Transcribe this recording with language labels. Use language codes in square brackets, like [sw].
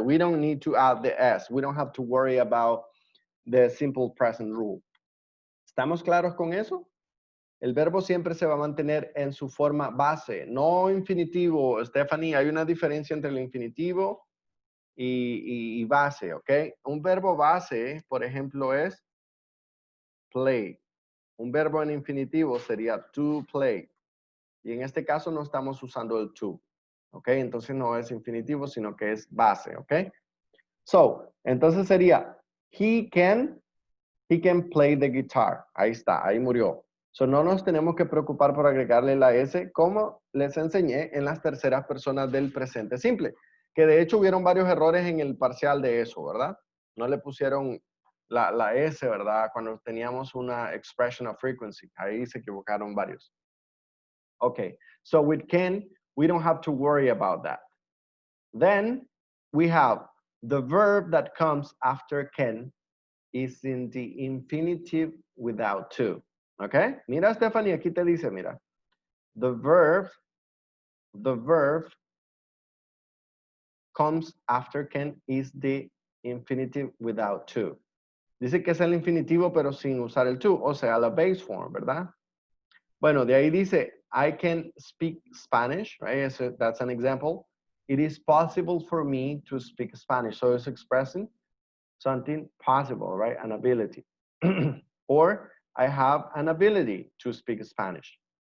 [en] We don't need to add the s. We don't have to worry about the simple present rule. [es] ¿Estamos claros con eso? El verbo siempre se va a mantener en su forma base, no infinitivo. Stephanie, hay una diferencia entre el infinitivo y base, ¿ok? Un verbo base, por ejemplo, es play. Un verbo en infinitivo sería to play. Y en este caso no estamos usando el to, ¿ok? Entonces no es infinitivo, sino que es base, ¿ok? So, entonces sería, [en] he can play the guitar. [es] Ahí está, ahí murió. So, no nos tenemos que preocupar por agregarle la S, como les enseñé en las terceras personas del presente simple. Que de hecho hubieron varios errores en el parcial de eso, ¿verdad? No le pusieron la S, ¿verdad? Cuando teníamos una [en] expression of frequency. [es] Ahí se equivocaron varios. [en] Okay, so with can, we don't have to worry about that. Then we have the verb that comes after can is in the infinitive without to. Okay? [es] Mira, Stephanie, aquí te dice, mira. [en] The verb comes after can is the infinitive without to. [es] Dice que es el infinitivo pero sin usar el to, o sea, la base form, ¿verdad? Bueno, de ahí dice, [en] I can speak Spanish, right? So that's an example. It is possible for me to speak Spanish. So it's expressing something possible, right? An ability. Or I have an ability to speak Spanish.